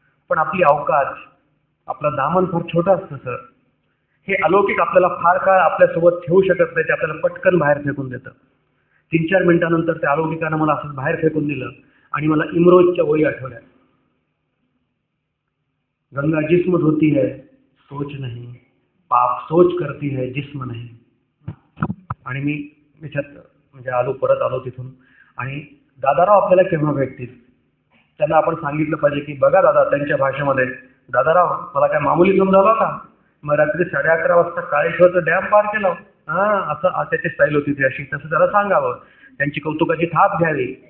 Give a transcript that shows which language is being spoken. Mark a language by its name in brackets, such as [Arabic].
[Marathi] पण आपली अवकाश, आपला दामन फार छोटा असतं सर. हे अलौकिक आपल्याला फार काळ आपल्यासोबत ठेवू शकत नाही, ते आपल्याला पटकन बाहेर फेकून देतं. 3-4 मिनिटानंतर त्या अलौकिकानं मला असंच बाहेर फेकून दिलं आणि मला इमरोजच्या ओळी आठवल्या. [Hindi] गंगा जिस्म धोती है सोच नहीं, पाप सोच करती है जिस्म नहीं. [Marathi] आणि मी त्याच्यात म्हणजे परत आलो तिथून. आणि दादाराव आपल्याला केव्हा भेटतील, त्यांना आपण सांगितलं पाहिजे की बघा दादा, त्यांच्या भाषेमध्ये, दादाराव मला काय मामुली समजावला का, मग रात्री 11:30 वाजता काळेश्वरचं डॅम पार केलं, असं त्याची स्टाईल होती ती अशी, तसं त्याला सांगावं, त्यांची कौतुकाची थाप घ्यावी.